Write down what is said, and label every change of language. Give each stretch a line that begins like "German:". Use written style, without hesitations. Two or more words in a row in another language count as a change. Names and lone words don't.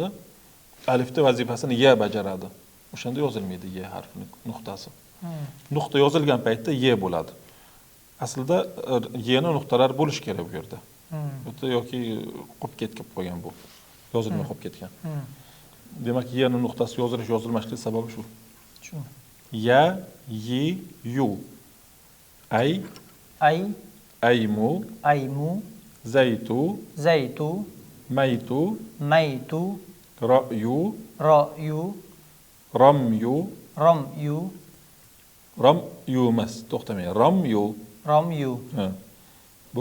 Uzbek: Alifni vazifasini ya bajaradi. O'shanda yozilmaydi ya harfining nuqtasi. Nuqta yozilgan paytda ye bo'ladi. Aslida yeni nuqtalar bo'lish kerak bu yerda. O'ta yoki qolib ketib qolgan bu. Yozilmay qolib ketgan. Demak, yeni nuqtasi yozilmaslik sababi shu. Ya, yi, yu. Ay,
Arabic: aymu, zaytu, maytu, ra'yu, ramyu, ramyu
Uzbek: emas, to'xtamang. Ramyu. Ha. Bu